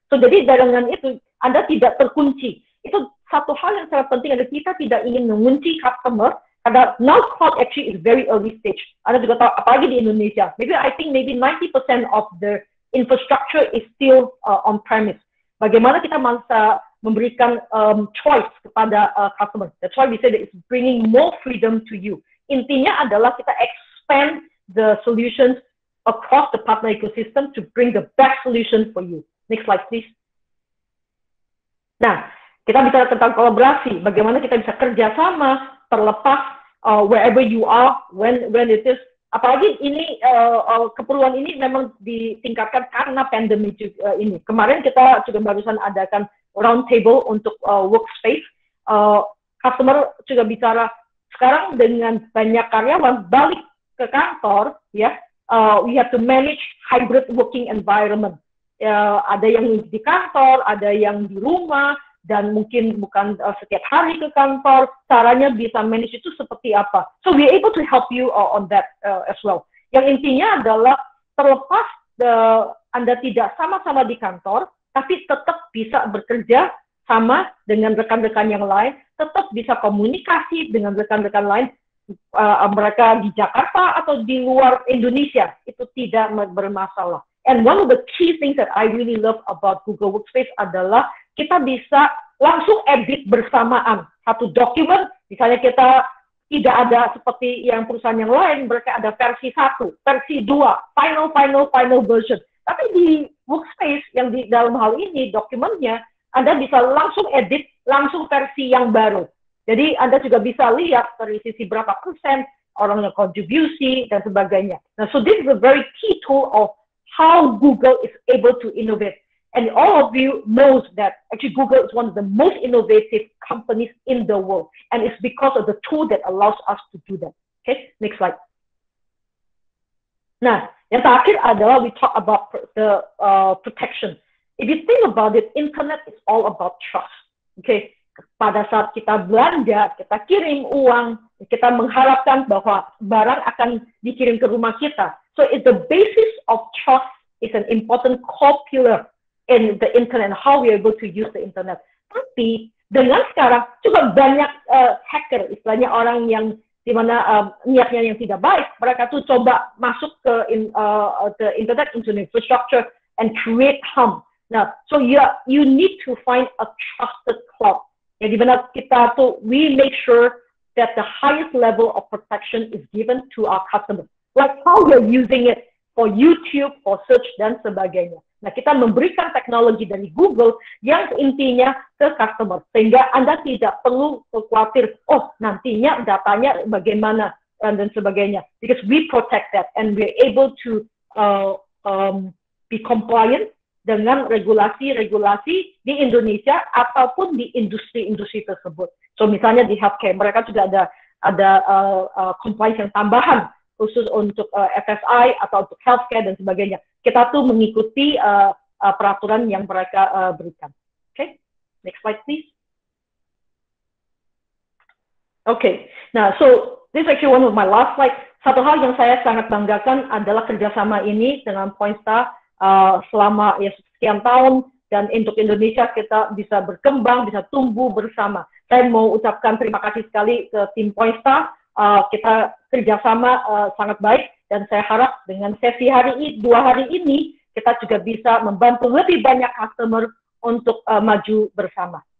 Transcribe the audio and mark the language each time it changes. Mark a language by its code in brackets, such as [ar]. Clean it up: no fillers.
[id] So jadi dengan itu Anda tidak terkunci. Itu satu hal yang sangat penting, adalah kita tidak ingin mengunci customer, karena [en] now cloud actually is very early stage. [id] Anda juga tahu, apalagi di Indonesia, [en] I think maybe 90% of the infrastructure is still on premise. [id] Bagaimana kita bisa memberikan choice kepada customer? [en] That's why we say that it's bringing more freedom to you. [id] Intinya adalah kita [en] expand the solutions across the partner ecosystem to bring the best solution for you. Next slide, please. [id] Nah, kita bicara tentang kolaborasi, bagaimana kita bisa kerjasama terlepas [en] wherever you are, when it is. [id] Apalagi ini keperluan ini memang ditingkatkan karena pandemi ini. Kemarin kita juga barusan adakan round table untuk workspace. Customer juga bicara sekarang dengan banyak karyawan balik ke kantor, ya, [en] we have to manage hybrid working environment. [id] Ada yang di kantor, ada yang di rumah, dan mungkin bukan setiap hari ke kantor, caranya bisa manage itu seperti apa. [en] So we are able to help you on that as well. [id] Yang intinya adalah terlepas Anda tidak sama-sama di kantor, tapi tetap bisa bekerja sama dengan rekan-rekan yang lain, tetap bisa komunikasi dengan rekan-rekan lain, mereka di Jakarta atau di luar Indonesia, itu tidak bermasalah. [en] And one of the key things that I really love about Google Workspace [id] adalah kita bisa langsung edit bersamaan satu dokumen. Misalnya kita tidak ada seperti yang perusahaan yang lain, mereka ada versi 1, versi 2, final version. Tapi di Workspace yang di dalam hal ini dokumennya Anda bisa langsung edit, langsung versi yang baru. Jadi Anda juga bisa lihat dari sisi berapa persen orang yang kontribusi dan sebagainya. [en] Nah, so this is a very key tool of how Google is able to innovate. And all of you knows that actually Google is one of the most innovative companies in the world. And it's because of the tool that allows us to do that. Okay, next slide. Nah, [id] yang terakhir adalah [en] we talk about the protection. If you think about it, internet is all about trust. [id] Okay, pada saat kita belanja, kita kirim uang, kita mengharapkan bahwa barang akan dikirim ke rumah kita. [en] So it's the basis of trust is an important core pillar in the internet, how we are able to use the internet. [id] Tapi dengan sekarang juga banyak hacker, istilahnya orang yang dimana niatnya yang tidak baik, mereka tuh coba masuk ke internet [en] into infrastructure and create harm. Nah, so you need to find a trusted cloud. [id] Ya, dimana kita tuh [en] we make sure that the highest level of protection is given to our customers. Like how we're using it for YouTube, for search [id] dan sebagainya. Nah, kita memberikan teknologi dari Google yang intinya ke customer sehingga Anda tidak perlu khawatir, oh nantinya datanya bagaimana dan sebagainya. [en] Because we protect that and we're able to be compliant [id] dengan regulasi-regulasi di Indonesia ataupun di industri-industri tersebut. So misalnya di healthcare, mereka juga ada compliance yang tambahan khusus untuk FSI atau untuk healthcare dan sebagainya. Kita tuh mengikuti peraturan yang mereka berikan. [en] Okay, next slide please. Okay, nah so this is actually one of my last slide. [id] Satu hal yang saya sangat banggakan adalah kerjasama ini dengan Poinstar. Selama ya sekian tahun dan untuk Indonesia kita bisa berkembang, bisa tumbuh bersama. Saya mau ucapkan terima kasih sekali ke tim Poinstar. Kita kerjasama sangat baik dan saya harap dengan sesi dua hari ini kita juga bisa membantu lebih banyak customer untuk maju bersama.